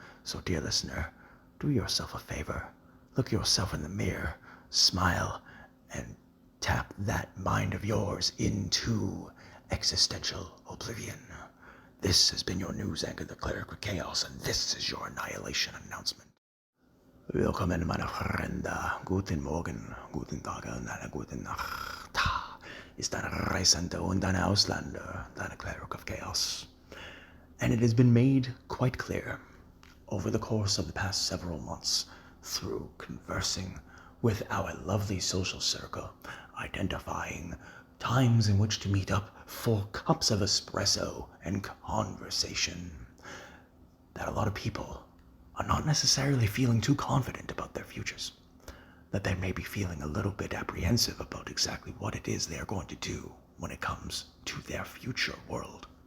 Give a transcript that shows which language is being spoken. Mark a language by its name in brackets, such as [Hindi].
[English] So, dear listener, do yourself a favor. Look yourself in the mirror, smile, and tap that mind of yours into existential oblivion. This has been your news anchor, the Cleric of Chaos, and this is your Annihilation Announcement. [German] Willkommen, meine Freunde. Guten Morgen, guten Tag und eine gute Nacht. Ist ein Reisender und ein Ausländer, deine Cleric of Chaos. [English] And it has been made quite clear over the course of the past several months through conversing with our lovely social circle, identifying times in which to meet up for cups of espresso and conversation, that a lot of people are not necessarily feeling too confident about their futures, that they may be feeling a little bit apprehensive about exactly what it is they are going to do when it comes to their future world.